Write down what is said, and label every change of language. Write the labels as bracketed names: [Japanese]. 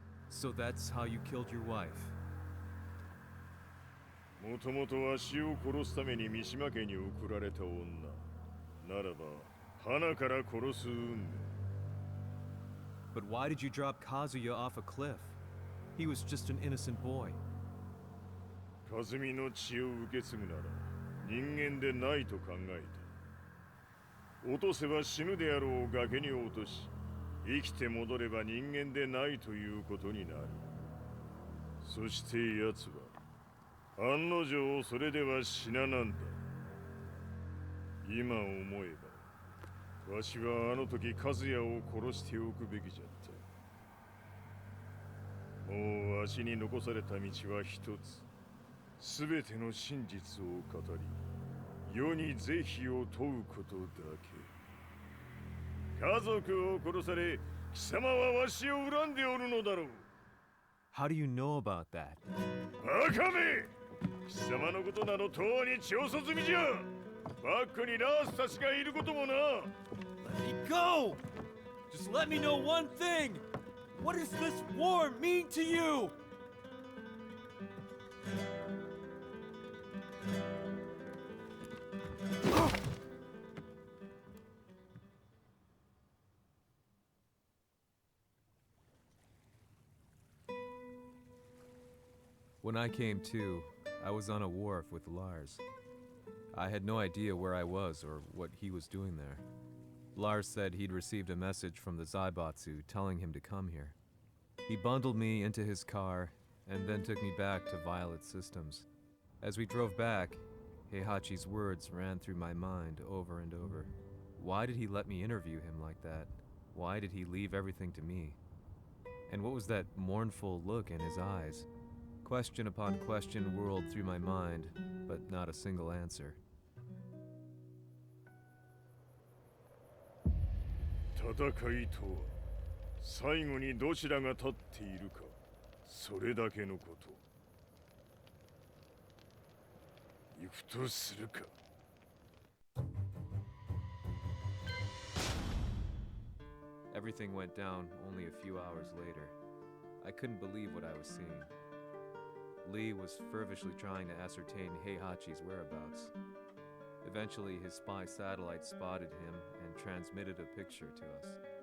[English] So that's how you killed your wife? [Japanese] もともとわしを殺すために三島家に送られた女ならば花から殺す運命 [English] But why did you drop Kazuya off a cliff? He was just an innocent boy. [Japanese] 和美の血を受け継ぐなら人間でないと考えた落とせば死ぬであろう崖に落とし生きて戻れば人間でないということになるそして奴は案の定それでは死ななんだ今思えばわしはあの時和也を殺しておくべきじゃったもうわしに残された道は一つすべての真実を語り世に是非を問うことだけ家族を殺され貴様はわしを恨んでおるのだろう [English] How do you know about that? [Japanese] バカめ貴様のことなどとうに調査済みじゃバックにラースたちがいることもな [English] Let me go! Just let me know one thing! What does this war mean to you? When I came to, I was on a wharf with Lars. I had no idea where I was or what he was doing there. Lars said he'd received a message from the Zaibatsu telling him to come here. He bundled me into his car and then took me back to Violet Systems. As we drove back, Heihachi's words ran through my mind over and over. Why did he let me interview him like that? Why did he leave everything to me? And what was that mournful look in his eyes? Question upon question whirled through my mind, but not a single answer. [Japanese] 戦いとは最後にどちらが立っているかそれだけのこと行くとするか [English] Everything went down only a few hours later. I couldn't believe what I was seeing. Lee was feverishly trying to ascertain Heihachi's whereabouts. Eventually, his spy satellite spotted him and transmitted a picture to us.